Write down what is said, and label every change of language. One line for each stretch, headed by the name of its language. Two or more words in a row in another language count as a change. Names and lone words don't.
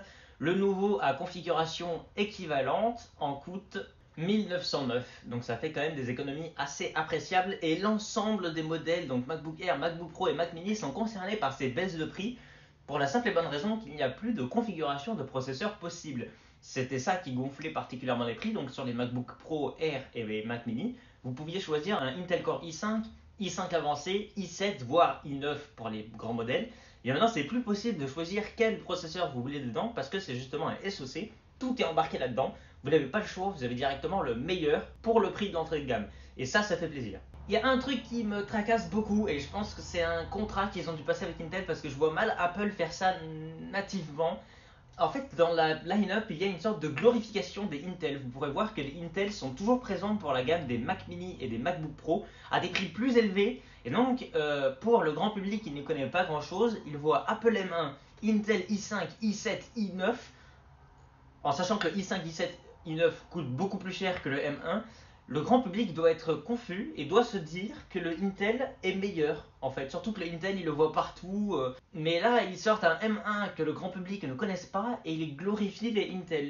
French: Le nouveau à configuration équivalente en coûte 1909, donc ça fait quand même des économies assez appréciables, et l'ensemble des modèles, donc MacBook Air, MacBook Pro et Mac mini sont concernés par ces baisses de prix, pour la simple et bonne raison qu'il n'y a plus de configuration de processeur possible. C'était ça qui gonflait particulièrement les prix, donc sur les MacBook Pro Air et les Mac mini, vous pouviez choisir un Intel Core i5, i5 avancé, i7, voire i9 pour les grands modèles. Et maintenant, c'est plus possible de choisir quel processeur vous voulez dedans, parce que c'est justement un SoC, tout est embarqué là-dedans. Vous n'avez pas le choix, vous avez directement le meilleur pour le prix de l'entrée de gamme. Et ça fait plaisir. Il y a un truc qui me tracasse beaucoup, et je pense que c'est un contrat qu'ils ont dû passer avec Intel, parce que je vois mal Apple faire ça nativement. En fait, dans la line-up, il y a une sorte de glorification des Intel. Vous pourrez voir que les Intel sont toujours présents pour la gamme des Mac Mini et des MacBook Pro à des prix plus élevés. Et donc, pour le grand public qui ne connaît pas grand-chose, il voit Apple M1, Intel i5, i7, i9, en sachant que le i5, i7, i9 coûte beaucoup plus cher que le M1. Le grand public doit être confus et doit se dire que le Intel est meilleur en fait. Surtout que le Intel il le voit partout. Mais là ils sortent un M1 que le grand public ne connaisse pas et ils glorifient les Intel.